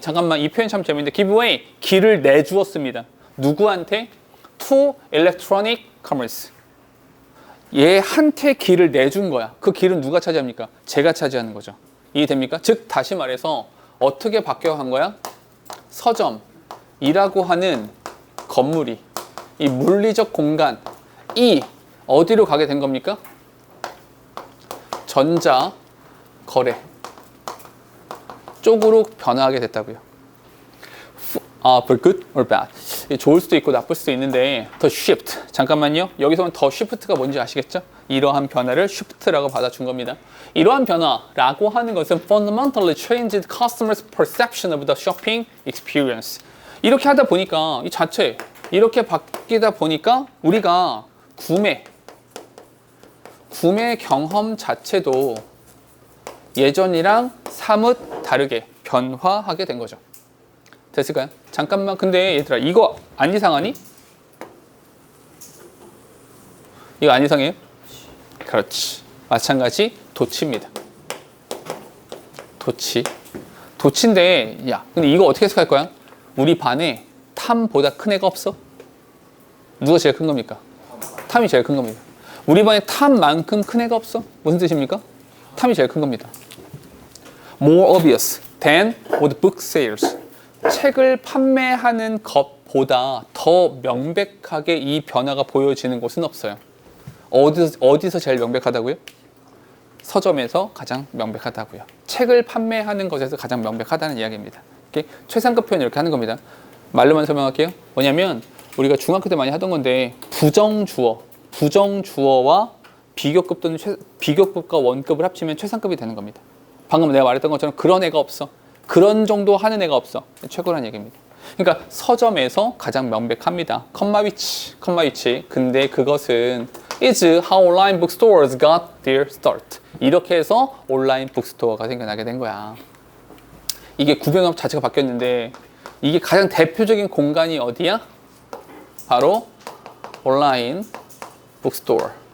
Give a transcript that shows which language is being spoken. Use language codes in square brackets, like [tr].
[ko] 잠깐만, 이 표현 참 재밌는데 [en] give away [ko] 길을 내주었습니다. 누구한테? [en] To electronic commerce. [ko] 얘한테 길을 내준 거야. 그 길은 누가 차지합니까? 제가 차지하는 거죠. 이해됩니까? 즉 다시 말해서 어떻게 바뀌어간 거야? 서점이라고 하는 건물이 이 물리적 공간이 어디로 가게 된 겁니까? 전자 거래 쪽으로 변화하게 됐다고요. [en] For good or bad. [ko] 좋을 수도 있고 나쁠 수도 있는데 더 shift. 잠깐만요. 여기서는 더 shift가 뭔지 아시겠죠? 이러한 변화를 shift라고 받아준 겁니다. 이러한 변화라고 하는 것은 [en] fundamentally changed customers' perception of the shopping experience. [ko] 이렇게 하다 보니까 이 자체 이렇게 바뀌다 보니까 우리가 구매 경험 자체도 예전이랑 사뭇 다르게 변화하게 된 거죠. 됐을까요? 잠깐만. 근데 얘들아, 이거 안 이상하니? 이거 안 이상해요? 그렇지. 마찬가지 도치입니다. 도치인데, 야, 근데 이거 어떻게 해석할 거야? 우리 반에 탐보다 큰 애가 없어? 누가 제일 큰 겁니까? 탐이 제일 큰 겁니다. 우리 반에 탐만큼 큰 애가 없어? 무슨 뜻입니까? 탐이 제일 큰 겁니다. [en] More obvious than with book sales. [ko] 책을 판매하는 것보다 더 명백하게 이 변화가 보여지는 곳은 없어요. 어디서 제일 명백하다고요? 서점에서 가장 명백하다고요. 책을 판매하는 것에서 가장 명백하다는 이야기입니다. 이렇게 최상급 표현 이렇게 하는 겁니다. 말로만 설명할게요. 뭐냐면 우리가 중학교 때 많이 하던 건데 부정주어와 비교급 또는 비교급과 원급을 합치면 최상급이 되는 겁니다. 방금 내가 말했던 것처럼 그런 애가 없어. 그런 정도 하는 애가 없어. 최고라는 얘기입니다. 그러니까 서점에서 가장 명백합니다. 컴마 위치. 근데 그것은 [en] is how online bookstores got their start. [ko] 이렇게 해서 온라인 북스토어가 생겨나게 된 거야. 이게 구별업 자체가 바뀌었는데 이게 가장 대표적인 공간이 어디야? 바로 온라인 북스토어.